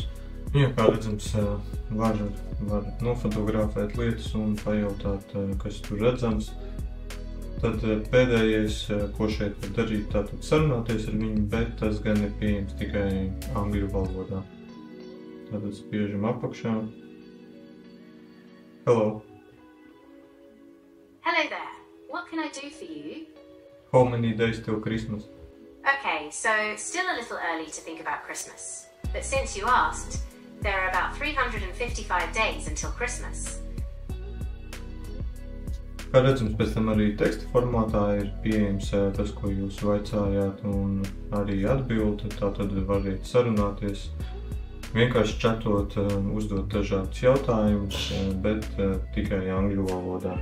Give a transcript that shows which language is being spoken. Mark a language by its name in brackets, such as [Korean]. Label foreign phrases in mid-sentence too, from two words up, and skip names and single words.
[Latvian] Jā, kā redzams, var nofotografēt lietas un pajautāt, kas tur redzams. Tad pēdējais, ko šeit var darīt, tātad sarunāties ar viņu, bet tas gan ir pieejams tikai angļu valodā. Tātad spiežam apakšā. [English] Hello. Hello there. What can I do for you? How many days till Christmas? Okay, so still a little early to think about Christmas. But since you asked, there are about 355 days until Christmas. [Latvian] Kā redzams, pēc tam arī teksta formātā ir pieejams tas, ko jūs vaicājāt, un arī atbildi, tātad variet sarunāties. Vienkārši chatot, uzdot dažādus jautājumus, bet tikai angļu valodā.